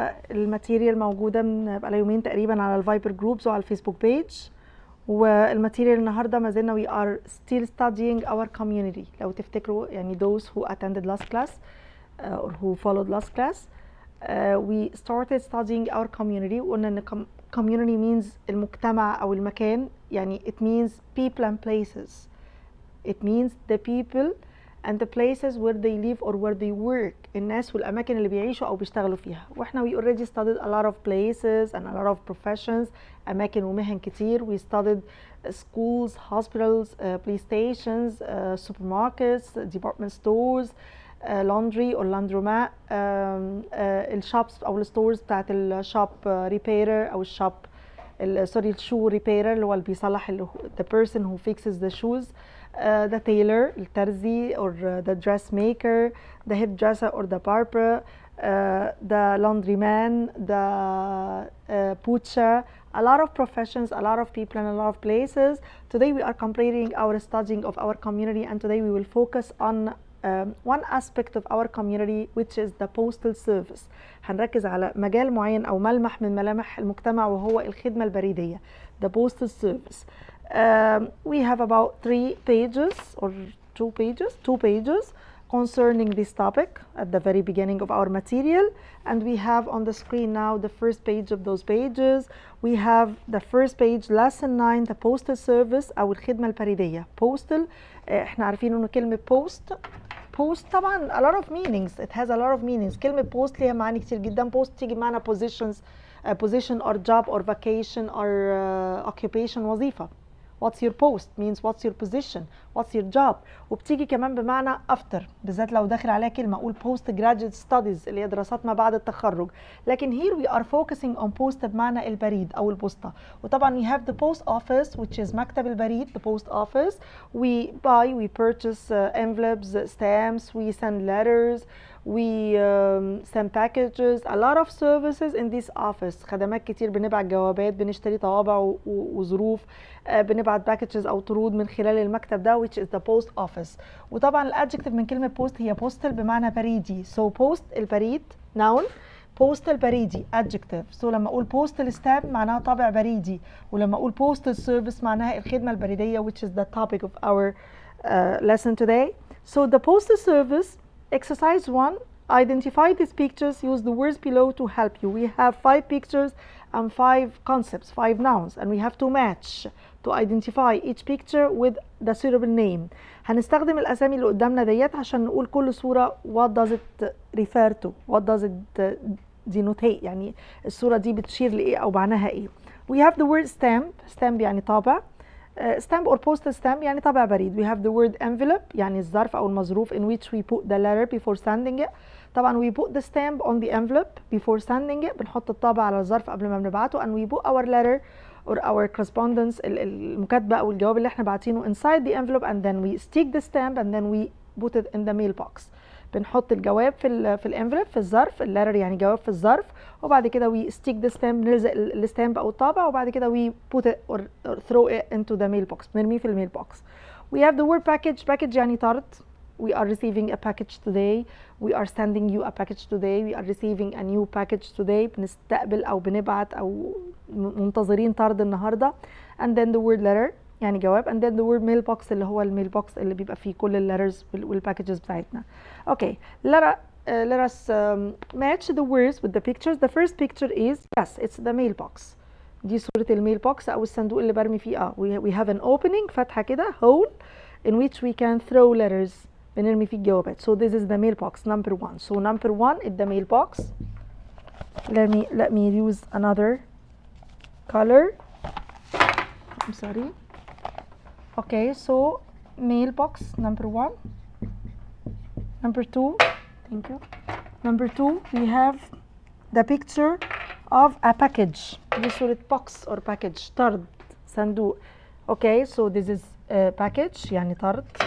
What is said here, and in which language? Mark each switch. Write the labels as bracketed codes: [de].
[ar] الماتيريال موجودة بقى يومين تقريبا على الفايبر جروبز وعلى الفيسبوك بيج. والماتيريال النهارده ما زلنا [en] we are still studying our community. [ar] لو تفتكروا يعني [en] those who attended last class or who followed last class, we started studying our community. [ar] وقلنا ان [en] community means [ar] المجتمع او المكان، يعني [en] it means people and places. It means the people and the places where they live or where they work. [ar] الناس والأماكن اللي بيعيشوا أو بيشتغلوا فيها. وإحنا [en] we already studied a lot of places and a lot of professions. [ar] أماكن ومهن كتير. [en] We studied schools, hospitals, police stations, supermarkets, department stores, laundry or laundromat, [ar] الشوبس أو الستورز بتاعت الشوب ريبيرر أو الشوب سوري الشو ريبيرر اللي هو اللي بيصلح [en] the person who fixes the shoes. The tailor, الترزي, or the dressmaker, the hairdresser or the barber, the laundryman, the butcher, a lot of professions, a lot of people and a lot of places. Today we are completing our studying of our community, and today we will focus on one aspect of our community, which is the postal service. [ar] هنركز على مجال معين أو ملمح من ملامح المجتمع وهو الخدمة البريدية. [en] The postal service. We have about 3 pages or 2 pages concerning this topic at the very beginning of our material, and we have on the screen now the first page of those pages. We have the first page, lesson 9, the postal service [ar] أو الخدمة البريدية. [en] Postal, [ar] احنا عارفين انه كلمة [en] post [ar] طبعا [en] a lot of meanings. It has a lot of meanings. [ar] كلمة post ليها معاني كتير جدا. [en] post [ar] تيجي معنا [en] position or job or vacation or occupation، وظيفة. What's your post means what's your position, what's your job. [ar] وبتيجي كمان بمعنى after، بالذات لو داخل عليها كلمة أقول [en] post graduate studies [ar] اللي هي دراسات ما بعد التخرج. لكن [en] here we are focusing on post [ar] بمعنى البريد أو البوسطة. وطبعا [en] we have the post office which is [ar] مكتب البريد، [en] the post office. We purchase envelopes, stamps, we send letters, we send packages, a lot of services in this office. [ar] خدمات كتير، بنبعت جوابات، بنشتري طوابع وظروف، بنبعت packages أو طرود من خلال المكتب ده [en] which is the post office. [ar] وطبعا الادجكتيف من كلمة post هي postal بمعنى بريدي. [en] So post [ar] البريد [en] noun، postal [ar] بريدي [en] adjective. So [ar] لما أقول [en] postal stamp [ar] معناها طابع بريدي، ولما أقول [en] postal service [ar] معناها الخدمة البريدية [en] which is the topic of our lesson today. So the postal service. Exercise 1, identify these pictures, use the words below to help you. We have 5 pictures and 5 concepts, 5 nouns, and we have to match to identify each picture with the suitable name. [ar] هنستخدم الأسامي اللي قدامنا ديت عشان نقول كل صورة [en] what does it refer to, what does it denotate، [ar] يعني الصورة دي بتشير لإيه أو معناها إيه. [en] We have the word stamp [ar] يعني طابع. [en] stamp or postal stamp [ar] يعني طابع بريد. [en] We have the word envelope [ar] يعني الظرف أو المظروف [en] in which we put the letter before sending it. [ar] طبعا [en] we put the stamp on the envelope before sending it. [ar] بنحط الطابع على الظرف قبل ما بنبعته. [en] And we put our letter or our correspondence [ar] المكاتبة أو الجواب اللي احنا باعتينه [en] inside the envelope, and then we stick the stamp and then we put it in the mailbox. [ar] بنحط الجواب في الانفلوب في الظرف، الليتر يعني جواب في الظرف، وبعد كده [en] we stick the stamp، [ar] نلزق الستامب او الطابع، وبعد كده [en] we put it or throw it into the mailbox، [ar] بنرميه في الميلبوكس. [en] We have the word package [ar] يعني طرد. [en] We are receiving a package today. We are sending you a package today. We are receiving a new package today. [ar] بنستقبل او بنبعت او منتظرين طرد النهارده. [en] And then the word letter [ar] يعني جواب. [en] And then the word mailbox [ar] اللي هو الميلبوكس اللي بيبقى فيه كل الليترز والباكجز بتاعتنا. [en] Okay, let us match the words with the pictures. The first picture is, yes, it's the mailbox. [ar] دي صورة الميلبوكس أو الصندوق اللي برمي فيه. [en] We have an opening، [ar] فتحة كده، [en] hole in which we can throw letters. [ar] بنرمي فيه الجوابات. [en] So this is the mailbox number 1. So number 1 is the mailbox. Let me use another color. I'm sorry. Okay, so mailbox number 1. Number 2, thank you. Number 2, we have the picture of a package. [ar] دي صورة [en] box or package، [ar] طرد، صندوق. [en] Okay, so this is a package [ar] يعني طرد.